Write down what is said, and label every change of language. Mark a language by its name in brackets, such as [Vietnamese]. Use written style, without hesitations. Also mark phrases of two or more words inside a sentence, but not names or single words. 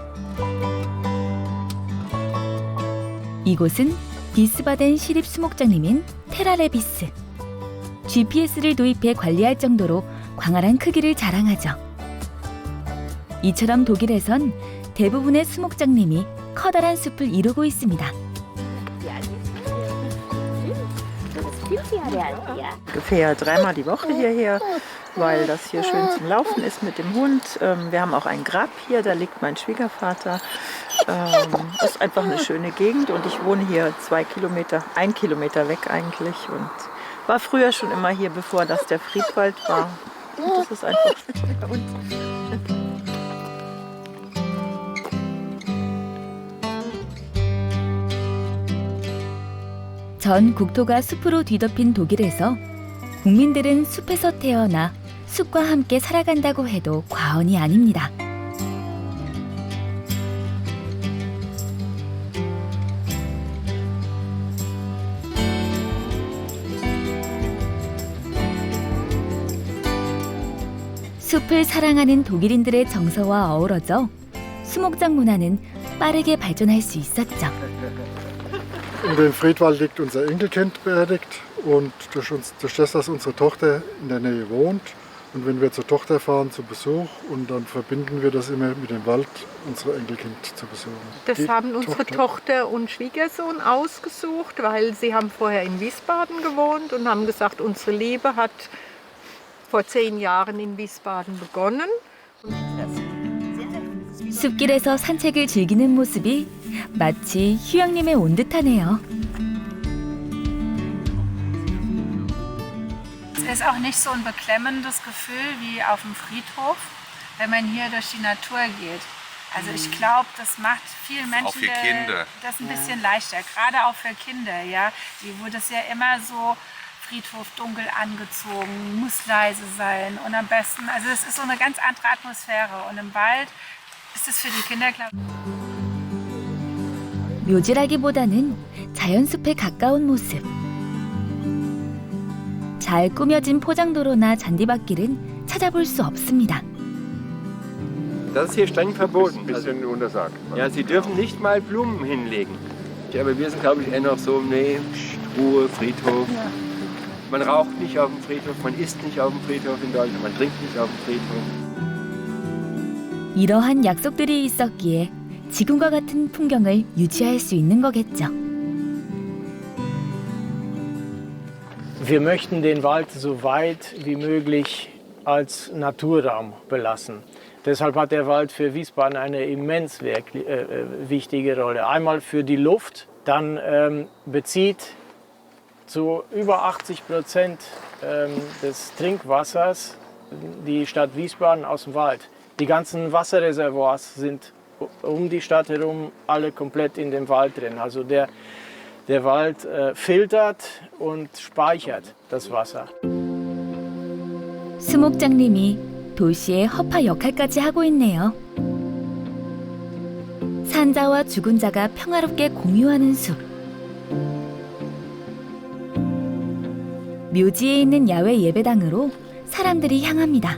[Korean] 이곳은 비스바덴 시립 수목장님인 테라레비스. GPS를 도입해 관리할 정도로 광활한 크기를 자랑하죠. 이처럼 독일에선 대부분의 수목장님이 커다란 숲을 이루고 있습니다. [German] Ich fahre dreimal die Woche hierher, weil das hier schön zum Laufen ist mit dem Hund. Wir haben auch ein Grab hier, da liegt mein Schwiegervater. Ist einfach eine schöne Gegend und ich wohne hier 1 Kilometer weg eigentlich und war früher schon immer hier, bevor das der Friedwald war. Und das ist einfach schön bei uns. [Korean] 전 국토가 숲으로 뒤덮인 독일에서 국민들은 숲에서 태어나 숲과 함께 살아간다고 해도 과언이 아닙니다. 숲을 사랑하는 독일인들의 정서와 어우러져 수목장 문화는 빠르게 발전할 수 있었죠. [German] In dem Friedwald liegt unser Enkelkind beerdigt und durch das, dass unsere Tochter in der Nähe wohnt und wenn wir zur Tochter fahren zu Besuch und dann verbinden wir das immer mit dem Wald, unser Enkelkind zu besuchen. Das haben unsere Tochter und Schwiegersohn ausgesucht, weil sie haben vorher in Wiesbaden gewohnt und haben gesagt, unsere Liebe hat vor 10 Jahren in Wiesbaden begonnen. [Korean] 숲길에서 산책을 즐기는 모습이 마치 휴양림에 온 듯하네요. [German] Es ist auch nicht so ein beklemmendes Gefühl wie auf dem Friedhof, wenn man hier durch die Natur geht. Also ich glaube, das macht vielen Menschen auch für Kinder. Das ein bisschen leichter, gerade auch für Kinder. Ja, wo das ja immer so Friedhof dunkel angezogen, muss leise sein und am besten, also es ist so eine ganz andere Atmosphäre und im Wald ist es für die Kinder, glaube ich. [Korean] 묘지라기보다는 자연숲에 가까운 모습. 잘 꾸며진 포장도로나 잔디밭길은 찾아볼 수 없습니다. [German] Das ist hier streng verboten. Ein bisschen untersagt. Ja, Sie dürfen nicht mal Blumen hinlegen. Ja, aber wir sind, glaube ich, eher noch so, nee, Ruhe, Friedhof. Ja. Man raucht nicht auf dem Friedhof, man isst nicht auf dem Friedhof in Deutschland, man trinkt nicht auf dem Friedhof. [Korean] 이러한 약속들이 있었기에 지금과 같은 풍경을 유지할 수 있는 거겠죠. [German] Wir möchten den Wald so weit wie möglich als Naturraum belassen. Deshalb hat der Wald für Wiesbaden eine immens wichtige Rolle. Einmal für die Luft, dann bezieht zu über 80% des Trinkwassers die Stadt Wiesbaden aus dem Wald. Die ganzen Wasserreservoirs sind um die Stadt herum alle komplett in dem Wald drin. Also der Wald filtert und speichert das Wasser. [Korean] 수목장님이 도시의 허파 역할까지 하고 있네요. 산자와 죽은 자가 평화롭게 공유하는 숲. 묘지에 있는 야외 예배당으로 사람들이 향합니다.